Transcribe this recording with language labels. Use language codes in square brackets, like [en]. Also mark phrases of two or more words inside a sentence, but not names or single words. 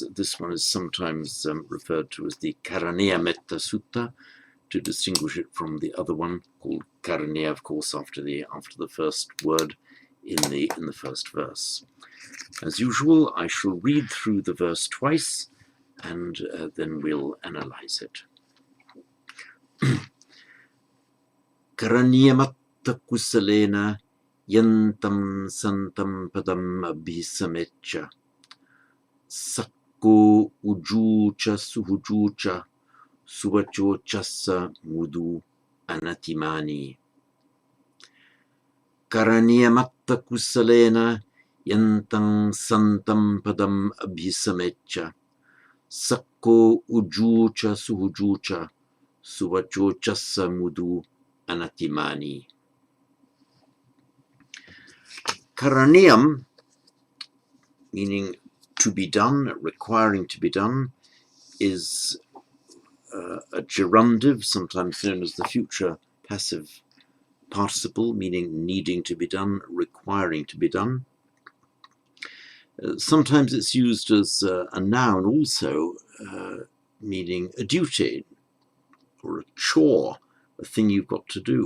[en] This one is sometimes referred to as the Karaniya Metta Sutta to distinguish it from the other one called Karaniya, of course, after the first word in the first verse. As usual, I shall read through the verse twice and then we'll analyze it. [pi] Karanyamatta kusalena yantam santam padam abhisamecha sakko ujucha suhujucha suvachochassa mudu anatimani. Karanyamatta kusalena yantam santam padam abhisamecha sakko ujucha suhujucha suvachochassa mudu anatimani. [en] Karaniyam, meaning to be done, requiring to be done, is a gerundive, sometimes known as the future passive participle, meaning needing to be done, requiring to be done. Sometimes it's used as a noun also, meaning a duty or a chore, a thing you've got to do.